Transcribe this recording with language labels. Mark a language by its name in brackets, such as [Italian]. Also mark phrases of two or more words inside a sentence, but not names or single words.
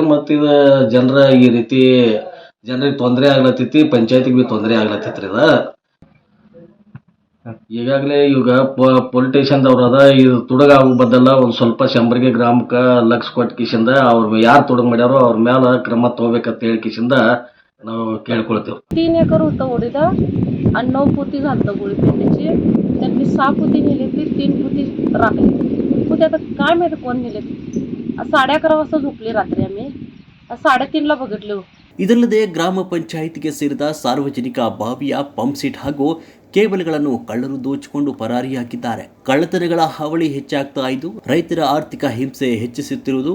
[Kannada] ಮತ್ತ ಇದು ಜನರ ಈ ರೀತಿ ಜನರಿಗೆ ತೊಂದರೆ ಆಗ್ಲತ್ತೈತಿ, ಪಂಚಾಯತಿಗೆ ಬಿ ತೊಂದರೆ ಆಗ್ಲತ್ತೈತ್ರಿ. ಇದ ಈಗಾಗಲೇ ಈಗ ಪೊಲಿಟಿಷಿಯನ್ದವ್ರ ಅದ, ಇದು ತುಡುಗ ಆಗೋ ಬದಲ ಒಂದ್ ಸ್ವಲ್ಪ ಸಂಬರಗಿ ಗ್ರಾಮಕ್ಕ ಲಕ್ಷ ಕೊಟ್ಟ ಕಿಸಿಂದ ಅವ್ರ ಯಾರು ತುಡುಗ್ ಮಾಡ್ಯಾರೋ ಅವ್ರ ಮ್ಯಾಲ ಕ್ರಮ ತಗೋಬೇಕಂತ ಹೇಳಿ ಕಿಸಿಂದ ನಾವು केळಕೊಳ್ತೇವೆ. [Marathi] 3 एकर होतं ओढीला आणि 9 पोती घालतं गोळी पेंड्याची. त्यांनी 6 पोती नेली, 3 पोती राखली. पोती आता काय माहिती कोण नेले. 11:30 वाजता झोपले रात्री. आम्ही 3:30ला बघितले. [Kannada] ಇದಲ್ಲದೆ ಗ್ರಾಮ ಪಂಚಾಯಿತಿಗೆ ಸೇರಿದ ಸಾರ್ವಜನಿಕ ಬಾವಿಯ ಪಂಪ್ ಸೆಟ್ ಹಾಗೂ ಕೇಬಲ್ಗಳನ್ನು ಕಳ್ಳರು ದೋಚಿಕೊಂಡು ಪರಾರಿಯಾಗಿದ್ದಾರೆ. ಕಳ್ಳತನಗಳ ಹಾವಳಿ ಹೆಚ್ಚಾಗ್ತಾ ಇದ್ದು, ರೈತರ ಆರ್ಥಿಕ ಹಿಂಸೆ ಹೆಚ್ಚಿಸುತ್ತಿರುವುದು.